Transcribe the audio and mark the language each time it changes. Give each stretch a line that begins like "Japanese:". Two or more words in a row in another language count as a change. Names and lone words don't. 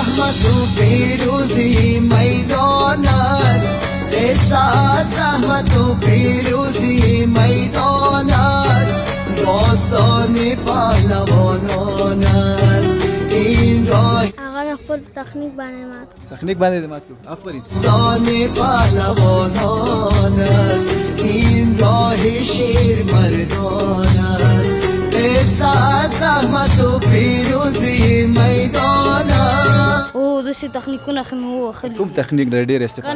Persian: زحمت و پیروزی میدان است، احساس زحمت و پیروزی میدان است، داستان پهلوانان است این راه.
Pashto: آقا خپل تخنیک باندې مات تخنیک باندې مات کړو. آفرین.
Persian: داستان پهلوانان است این راه شیر مردان است، احساس زحمت و پیروزی میدان است.
Pashto: او داسې تخنیکونه خو مې ووهلي، کوم تخنیک ډېر ډېر استفاده؟